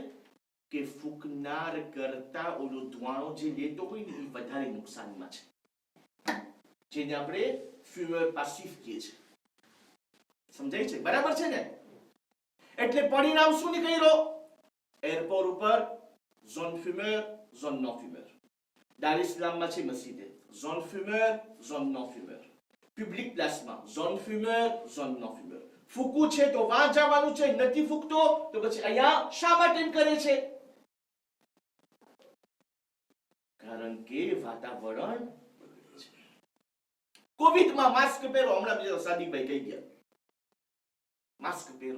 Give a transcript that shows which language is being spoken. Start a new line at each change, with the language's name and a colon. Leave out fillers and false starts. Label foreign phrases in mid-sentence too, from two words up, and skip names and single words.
Gujarati: કે ફૂકનાર કરતા ઓલો ધુવાણો જે લેતો હોય ને એ વધારે નુકસાનમાં છે, જેને આપણે
French: fumeur passif
Gujarati: કહીએ છીએ. સમજાય છે? બરાબર છે ને? એટલે પરિણામ શું નીકળ્યો?
French: એરપોર્ટ ઉપર zone fumeur, zone no fumeur.
Gujarati: દાર ઇસ્લામમાં છે મસ્જિદે
French: zone fumeur, zone non fumeur. Public placement, zone fumeur, zone non fumeur.
Gujarati: ફૂકવું છે તો વાં જવાનું છે, નથી ફૂકતો તો પછી અહીંયા શા માટે એમ કરે છે? કારણ કે વાતાવરણ બગડે છે. કોવિડમાં માસ્ક પહેરો, હમણાં બીજા સાદીકભાઈ કહી ગયા માસ્ક પહેરો.